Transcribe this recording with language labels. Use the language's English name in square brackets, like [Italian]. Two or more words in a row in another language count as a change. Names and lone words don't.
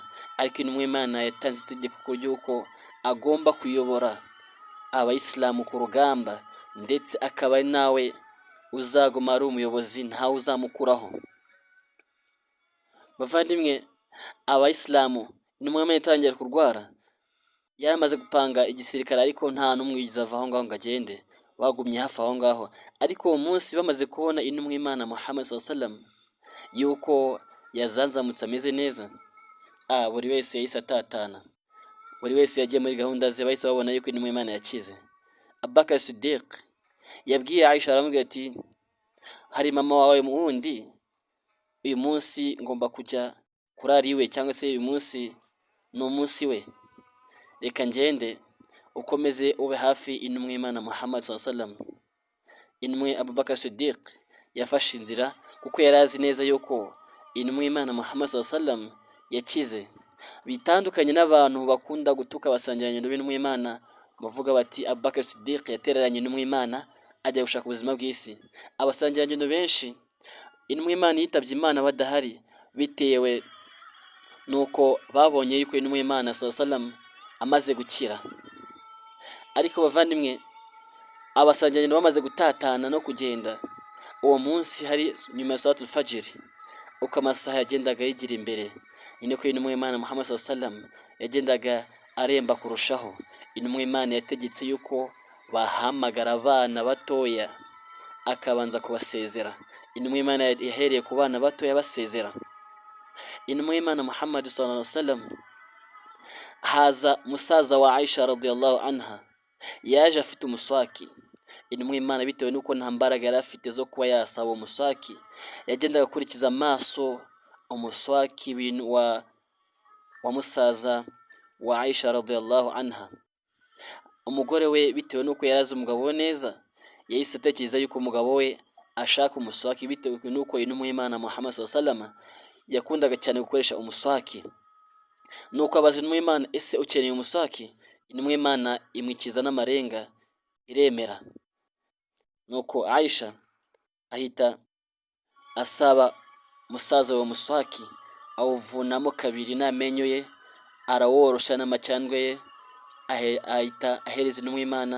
[Kinyarwanda] Ariko intumwa y'Imana yatanze itegeko ry'uko agomba kuyobora abayisilamu ku rugamba, ndetse akaba ari nawe uzaguma ari umuyobozi, ntawe uzamukuraho. Bavandimwe, abayisilamu, intumwa y'Imana itangiye kurwara, yaramaze gupanga igisirikare, ariko nta n'umwe yigize ava aho ngaho ngo agende, bagumye hafi aho ngaho. Ariko uwo munsi bamaze kubona intumwa y'Imana Muhammad [Arabic] صلى الله عليه وسلم [Kinyarwanda] yuko yazanzamutse ameze neza, buri wese yahise atatana, buri wese yagiye muri gahunda ze, bahise babona yuko intumwa y'Imana yakize. Abubakar Siddiq yabwiye Aisha aramubwira ati hari mama wawe wundi, uyu munsi ngomba kujya kurara iwe, cyangwa se uyu munsi ni umunsi we, reka ngende ukomeze ube hafi intumwa y'Imana Muhammad [Arabic] صلى الله عليه وسلم. [Kinyarwanda] Intumwa Abubakar Siddiq yafashe inzira, kuko yari azi neza yuko intumwa y'Imana Muhammad [Arabic] صلى الله عليه وسلم [Kinyarwanda] yakize. Bitandukanye n'abantu bakunda gutuka abasangirangendo b'intumwa y'Imana, bavuga bati Abubakar Siddiq yatereranye intumwa y'Imana ajya gushaka ubuzima bw'isi. Abasangirangendo benshi intumwa y'Imana yitabye Imana badahari, bitewe nuko babonye yuko intumwa y'Imana [Arabic] صلى الله عليه وسلم [Kinyarwanda] amaze gukira. Ariko bavandimwe, abasangirangendo bamaze gutatana no kugenda, uwo munsi hari nyuma ya [Arabic] صلاة الفجر, [Kinyarwanda] uko amasaha yagendaga yigira imbere, ni niko intumwa y'Imana Muhammad [Arabic] صلى الله عليه وسلم [Kinyarwanda] yagendaga aremba kurushaho. Intumwa y'Imana yategetse yuko bahamagara abana batoya akabanza kubasezera. Intumwa y'Imana yahereye ku bana batoya basezera. Intumwa y'Imana Muhammad [Arabic] صلى الله عليه وسلم, [Kinyarwanda] haza musaza wa Aisha [Arabic] رضي الله عنها, [Kinyarwanda] yaje afite umuswaki. Intumwa y'Imana bitewe nuko nta mbaraga yari afite zo kuba yasaba umuswaki, yagendaga akurikiza amaso umuswaki wa musaza wa Aisha [Arabic] رضي الله عنها. [Kinyarwanda] Umugore we bitewe nuko yarazi umugabo we neza, yahise atekereza yuko umugabo we ashaka umuswaki, bitewe nuko intumwa y'Imana Muhammad [Arabic] صلى الله عليه وسلم [Kinyarwanda] yakundaga cyane gukoresha umuswaki. Nuko abaza intumwa y'Imana, ese ukeneye umuswaki? Intumwa y'Imana imwikiza n'amarenga iremera. Nuko Aisha ahita asaba musaza wa muswaki, awuvunamo kabiri n'amenyo ye, araworosha n'amacandwe ye, ahita ahereza intumwa y'Imana.